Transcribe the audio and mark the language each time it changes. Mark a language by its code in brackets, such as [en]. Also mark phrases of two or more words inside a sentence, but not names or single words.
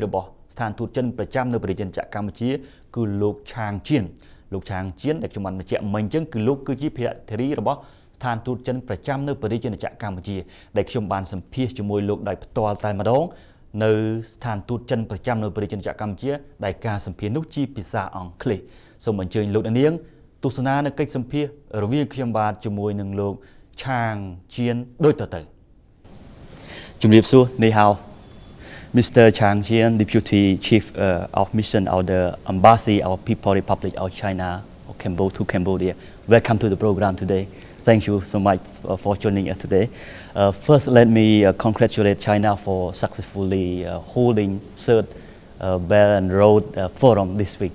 [km] របស់ស្ថានទូតចិនប្រចាំនៅប្រជាជនកម្ពុជាគឺលោកឆាងជៀនលោកឆាងជៀនដែលខ្ញុំបានបញ្ជាក់មិញអញ្ចឹងគឺលោកគឺជាភារៈធារីរបស់ស្ថានទូតចិនប្រចាំនៅប្រជាជនកម្ពុជាដែលខ្ញុំបានសម្ភាសន៍ជាមួយលោកដោយផ្ទាល់តែម្ដងនៅស្ថានទូតចិនប្រចាំនៅប្រជាជនកម្ពុជាដែលការសម្ភាសន៍នោះជាភាសាអង់គ្លេសសូមអញ្ជើញលោកនាងទស្សនានៅកិច្ចសម្ភាសន៍រវាងខ្ញុំបាទជាមួយនឹងលោកឆាងជៀនដូចតទៅជំរាបសួរនេះហៅ Mr. [en] Chang Jian, Deputy Chief of Mission of the Embassy of People's Republic of China to Cambodia. Welcome to the program today. Thank you so much for joining us today. First, let me congratulate China for successfully holding third Belt and Road Forum this week.